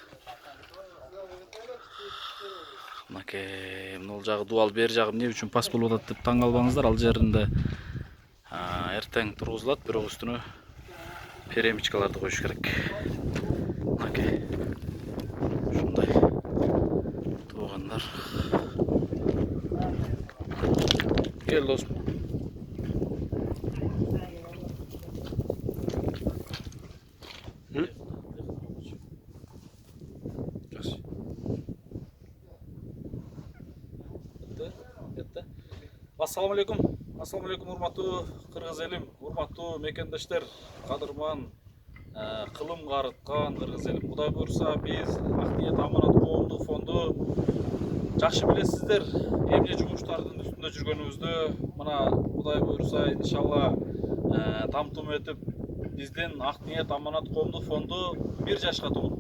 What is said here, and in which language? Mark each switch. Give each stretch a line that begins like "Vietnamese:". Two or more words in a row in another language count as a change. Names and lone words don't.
Kyrgyz: Мынакей, могул жагы дубал, бери жагы эмне үчүн пас болуп атат деп таң калбаңыздар. Ал жеринде эртең тургузулат, бирок үстүнө перемичкаларды коюш керек. Мынакей. Ушундай. Туугандар.
Turkish: Gel dostum. Hı?
Arabic: السلام عليكم. السلام عليكم
Kyrgyz: урматтуу кыргыз элим, урматтуу мекендештер, кадырман, кылым карыткан кыргыз элим. Кудай буюрса, биз Ак ниет аманат коомдук фонду жакшы билесиздер, эмне жумуштардын үстүндө жүргөнүбүздү. Мына Кудай буюрса, иншалла тамтым этип биздин Ак ниет аманат коомдук фонду 1 жашка толуптур.